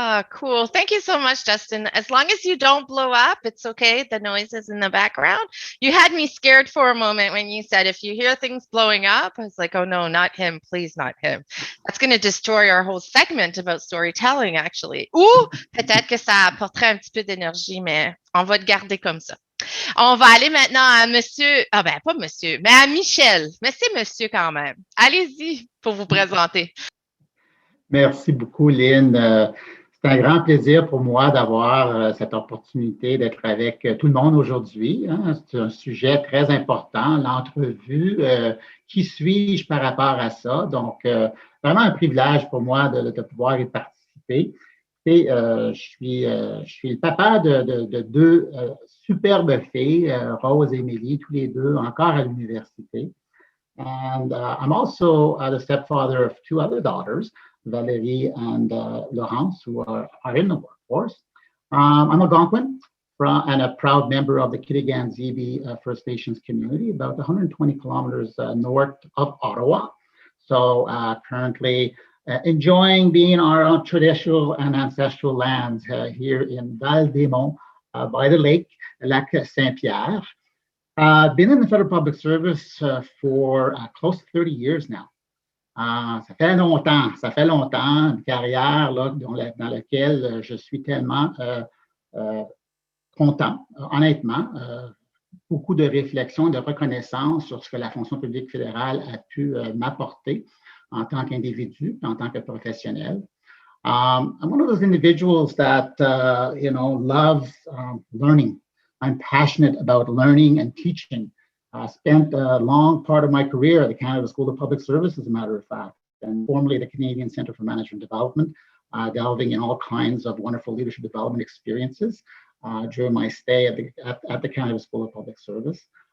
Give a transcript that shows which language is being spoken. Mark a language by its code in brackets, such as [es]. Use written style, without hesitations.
[en] Cool. Thank you so much, Justin. As long as you don't blow up, it's okay. The noise is in the background. You had me scared for a moment when you said, if you hear things blowing up, I was like, oh no, not him, please, not him. That's going to destroy our whole segment about storytelling, actually. [fr] Ou peut-être que ça apporterait un petit peu d'énergie, mais on va le garder comme ça. On va aller maintenant à monsieur, pas monsieur, mais à Michel. Mais c'est monsieur quand même. Allez-y pour vous présenter. Merci beaucoup, Lynn. C'est un grand plaisir pour moi d'avoir cette opportunité d'être avec tout le monde aujourd'hui. Hein. C'est un sujet très important, l'entrevue. Qui suis-je par rapport à ça? Donc, vraiment un privilège pour moi de pouvoir y participer. Et je suis le papa de 2 superbes filles, Rose et Émilie, tous les 2 encore à l'université. [en] And I'm also the stepfather of 2 other daughters, Valérie and Laurence, who are in the workforce. I'm Algonquin and a proud member of the Kitigan-Zibi First Nations community, about 120 kilometers north of Ottawa. So currently enjoying being our traditional and ancestral lands here in Val-des-Monts by the lake, Lac Saint-Pierre. I've been in the federal public service for close to 30 years now. [fr] Ça fait longtemps, une carrière là, dans laquelle je suis tellement content, honnêtement, beaucoup de réflexion, de reconnaissance sur ce que la fonction publique fédérale a pu m'apporter en tant qu'individu, en tant que professionnel. [en] I'm one of those individuals that, loves learning. I'm passionate about learning and teaching. I spent a long part of my career at the Canada School of Public Service, as a matter of fact, and formerly the Canadian Centre for Management Development, delving in all kinds of wonderful leadership development experiences during my stay at the Canada School of Public Service.